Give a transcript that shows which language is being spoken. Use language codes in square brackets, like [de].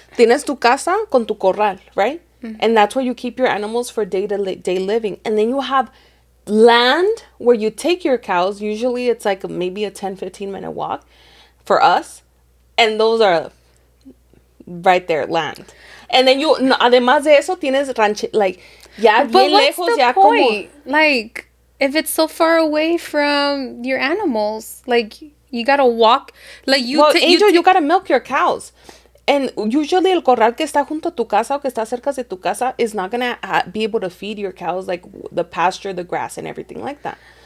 [es] Tienes tu casa con tu corral, [en] right? And that's where you keep your animals for day-to-day living. And then you have land where you take your cows. Usually it's, like, maybe a 10-15 minute walk for us. And those are right there, land. And then [es] además de eso, tienes ranch, like, ya bien lejos, ya [en] point? Like, if it's so far away from your animals, like, you gotta walk, like, you... Well, Angel, you gotta milk your cows. And usually [es] el corral que está junto a tu casa [en] o que está cerca de tu casa is not gonna be able to feed your cows, like, the pasture, the grass, and everything like that.